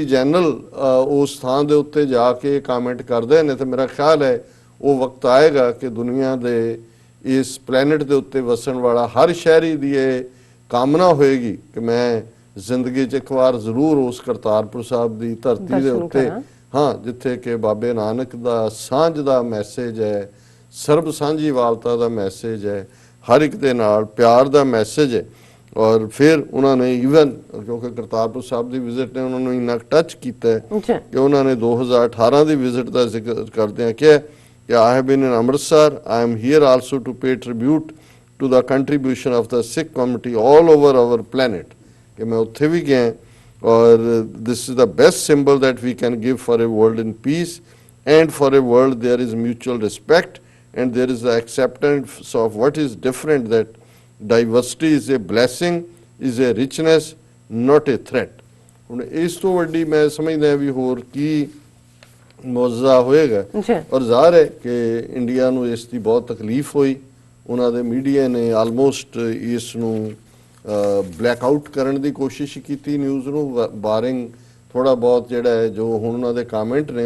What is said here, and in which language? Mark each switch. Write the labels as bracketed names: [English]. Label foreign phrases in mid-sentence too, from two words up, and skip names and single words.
[Punjabi] ਜਨਰਲ ਉਸ ਥਾਂ ਦੇ ਉੱਤੇ ਜਾ ਕੇ ਕਮੈਂਟ ਕਰਦੇ ਨੇ, ਤਾਂ ਮੇਰਾ ਖਿਆਲ ਹੈ ਉਹ ਵਕਤ ਆਏਗਾ ਕਿ ਦੁਨੀਆ ਦੇ ਇਸ ਪਲੈਨਟ ਦੇ ਉੱਤੇ ਵਸਣ ਵਾਲਾ ਹਰ ਸ਼ਹਿਰੀ ਦੀ ਇਹ ਕਾਮਨਾ ਹੋਏਗੀ ਕਿ ਮੈਂ ਜ਼ਿੰਦਗੀ 'ਚ ਇੱਕ ਵਾਰ ਜ਼ਰੂਰ ਉਸ ਕਰਤਾਰਪੁਰ ਸਾਹਿਬ ਦੀ ਧਰਤੀ ਦੇ ਉੱਤੇ, ਹਾਂ, ਜਿੱਥੇ ਕਿ ਬਾਬੇ ਨਾਨਕ ਦਾ ਸਾਂਝ ਦਾ ਮੈਸੇਜ ਹੈ, ਸਰਬ ਸਾਂਝੀਵਾਲਤਾ ਦਾ ਮੈਸੇਜ ਹੈ, ਹਰ ਇੱਕ ਦੇ ਨਾਲ ਪਿਆਰ ਦਾ ਮੈਸੇਜ ਹੈ। ਔਰ ਫਿਰ ਉਹਨਾਂ ਨੇ ਈਵਨ ਕਿਉਂਕਿ ਕਰਤਾਰਪੁਰ ਸਾਹਿਬ ਦੀ ਵਿਜ਼ਿਟ ਨੇ ਉਹਨਾਂ ਨੂੰ ਇੰਨਾ ਟੱਚ ਕੀਤਾ ਹੈ ਕਿ ਉਹਨਾਂ ਨੇ 2018 ਦੀ ਵਿਜ਼ਿਟ ਦਾ ਜ਼ਿਕਰ ਕਰਦਿਆਂ ਕਿਹਾ ਕਿ [English] I have been in Amritsar, I am here also to pay tribute to the contribution of the Sikh community all over our planet, [Punjabi] ਕਿ ਮੈਂ ਉੱਥੇ ਵੀ ਗਿਆ, ਔਰ [English] this is the best symbol that we can give for a world in peace and for a world there is mutual respect and there is the acceptance of what is different, that diversity is a blessing, is a richness, not a threat. [Punjabi] ਹੁਣ ਇਸ ਤੋਂ ਵੱਡੀ ਮੈਂ ਸਮਝਦਾ ਵੀ ਹੋਰ ਕੀ ਮੌਜਜ਼ਾ ਹੋਏਗਾ। ਔਰ ਜ਼ਾਹਰ ਹੈ ਕਿ ਇੰਡੀਆ ਨੂੰ ਇਸ ਦੀ ਬਹੁਤ ਤਕਲੀਫ ਹੋਈ, ਉਹਨਾਂ ਦੇ ਮੀਡੀਆ ਨੇ ਆਲਮੋਸਟ ਇਸ ਨੂੰ [English] black out [Punjabi] ਕਰਨ ਦੀ ਕੋਸ਼ਿਸ਼ ਕੀਤੀ ਨਿਊਜ਼ ਨੂੰ, ਬਾਰਿੰਗ ਥੋੜਾ ਬਹੁਤ ਜਿਹੜਾ ਹੈ ਜੋ ਹੁਣ ਉਹਨਾਂ ਦੇ ਕਮੈਂਟ ਨੇ।